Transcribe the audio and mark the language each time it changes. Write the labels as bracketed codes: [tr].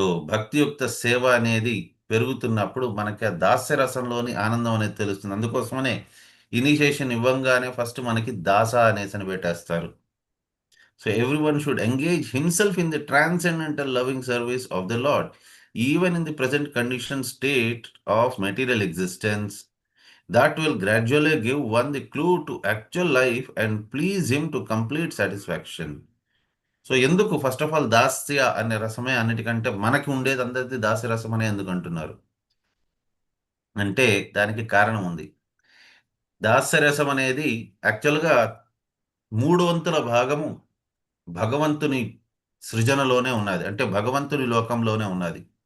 [te] భక్తియుక్త సేవ అనేది పెరుగుతున్నప్పుడు మనకి ఆ దాస్యరసంలోని ఆనందం అనేది తెలుస్తుంది. అందుకోసమనే ఇనిషియేషన్ ఇవ్వంగానే ఫస్ట్ మనకి దాస అనేసి పెట్టేస్తారు. [en] everyone should engage himself in the transcendental loving service of the Lord, even in the present condition state of material existence. That will gradually give one the clue to actual life and please him to complete satisfaction. [te] ఎందుకు [en] first of all [te] దాస్య అనే రసమే అన్నిటికంటే మనకి ఉండేది, అందరిది దాస్య రసం అనే ఎందుకు అంటున్నారు అంటే దానికి కారణం ఉంది. దాస్య రసం అనేది యాక్చువల్గా 3/4 భాగము భగవంతుని సృజనలోనే ఉన్నది, అంటే భగవంతుని లోకంలోనే ఉన్నది.